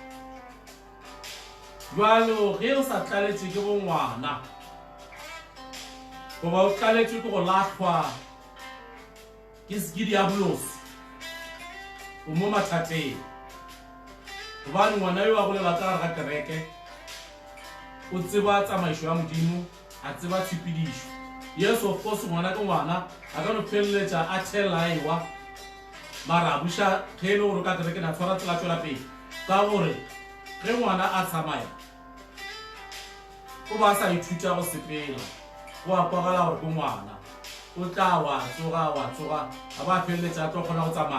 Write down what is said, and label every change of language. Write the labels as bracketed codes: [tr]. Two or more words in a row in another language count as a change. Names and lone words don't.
[nso] Jwalo ge o sa tlaletše ke bongwana goba o tlaletše ke go lahlwa ke diabolosi o mo mathateng, gobane ngwana yo a golela ka gare ga kereke o tseba tsamaišo ya Modimo, a tseba tshepedišo. [en] Yes, of course [nso] ngwana ke ngwana a ka no pheleletša a thelaiwa mara a buša ge e le gore ka kereke na tshwara tsela tšwela pele, ka gore ge ngwana a tsamaya o ba sa ithuta go sepela go a kwagala gore ke ngwana, o tla wa tsoga a ba feleletša a tlo kgona go tsamaya.